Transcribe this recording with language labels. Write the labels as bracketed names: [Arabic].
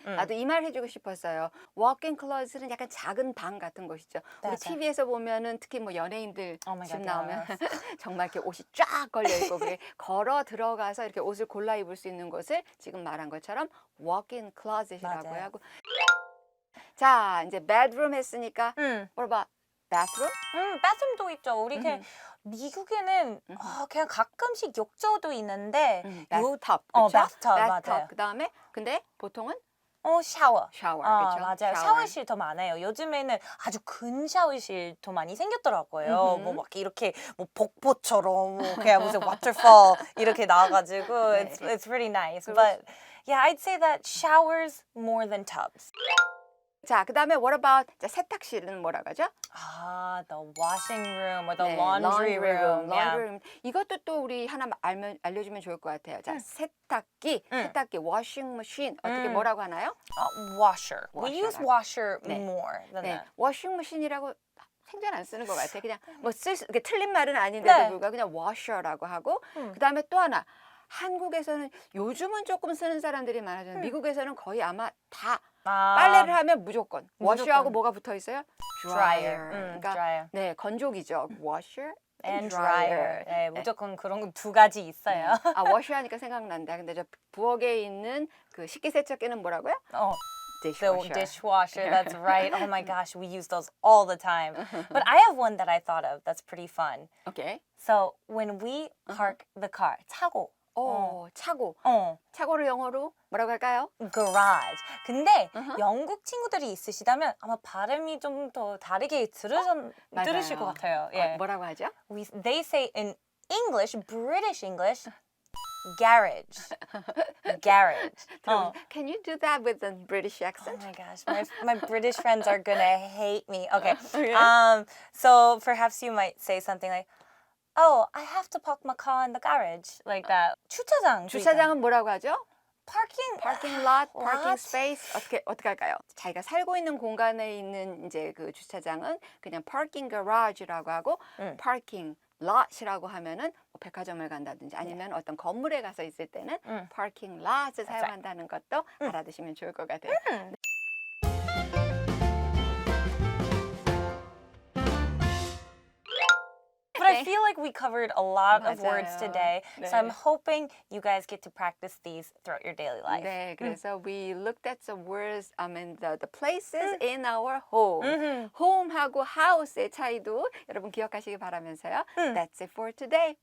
[Korean] 나도 이 말 해주고 싶었어요. walk-in closet은 약간 작은 방 같은 곳이죠. 우리 TV에서 보면은 특히 뭐 연예인들 집 나오면 정말 이렇게 옷이 쫙 걸려 있고 그게 걸어 들어가서 이렇게 옷을 골라 입을 수 있는 곳을 지금 말한 것처럼 walk-in closet이라고 하고. 자, 이제 [English] bedroom [Korean] 했으니까 [English] what about bathroom? [Korean] bathroom도 있죠. 우리 그냥 미국에는 그냥 가끔씩 욕조도 있는데 bathtub, 그렇죠? bathtub 맞아요. 그다음에 근데 보통은 샤워. 그렇죠? 맞아요. 샤워실 더 많아요. 요즘에는 아주 큰 샤워실 더 많이 생겼더라고요. 뭐 막 이렇게 뭐 폭포처럼 뭐 그냥 무슨 waterfall 이렇게 나와가지고 [English] it's really nice. But yeah, I'd say that showers more than tubs. [Korean] 자, 그다음에 [English] what about [Korean] 자, 세탁실은 뭐라고 하죠? [English] the washing room or the laundry room. laundry room. [Korean] 이것도 또 우리 하나 알려주면 좋을 것 같아요. 자, 세탁기, washing machine 어떻게 뭐라고 하나요? [English] washer. We use washer more than that. [Korean] washing machine이라고 생전 안 쓰는 것 같아요. 그냥 뭐 이게 틀린 말은 아닌데도 불구하고 그냥 washer라고 하고 그다음에 또 하나. 한국에서는 요즘은 조금 쓰는 사람들이 많아졌는데 미국에서는 거의 아마 다 빨래를 하면 무조건 wash하고 뭐가 붙어 있어요? [English] dryer. 그러니까 dryer. [Korean] 네, 건조기죠. washer [English] and dryer. [Korean] 네, 무조건 그런 두 가지 있어요. wash 하니까 생각난다. 근데 저 부엌에 있는 그 식기세척기는 뭐라고요? [English] Dishwasher. The dishwasher, that's right. Oh my gosh, we use those all the time. But I have one that I thought of that's pretty fun. Okay. So when we park the car, 차고. [Korean] 차고. 차고를 영어로 뭐라고 할까요? [English] garage. [Korean] 근데 영국 친구들이 있으시다면 아마 발음이 좀 더 다르게 들으실 것 같아요. 뭐라고 하죠? [English] They say in English, British English, garage. Garage. Can you do that with a British accent? Oh my gosh, my British friends are gonna hate me. Okay. So perhaps you might say something like, "Oh, I have to park my car in the garage," like that. [Korean] 주차장은 뭐라고 하죠? [English] parking lot, parking space [Korean] 어떻게 할까요? 자기가 살고 있는 공간에 있는 이제 그 주차장은 그냥 parking garage라고 하고 parking lot이라고 하면은 뭐 백화점을 간다든지 아니면 어떤 건물에 가서 있을 때는 parking lot을 사용한다는 것도 알아두시면 좋을 것 같아요. [English] I feel like we covered a lot of words [Korean] 맞아요. [English] today. [Korean] 네. [English] So I'm hoping you guys get to practice these throughout your daily life. [Korean] 네, 그래서 [English] we looked at some words, I mean the places in our home. [Korean] home하고 house의 차이도 여러분 기억하시기 바라면서요. [English] That's it for today.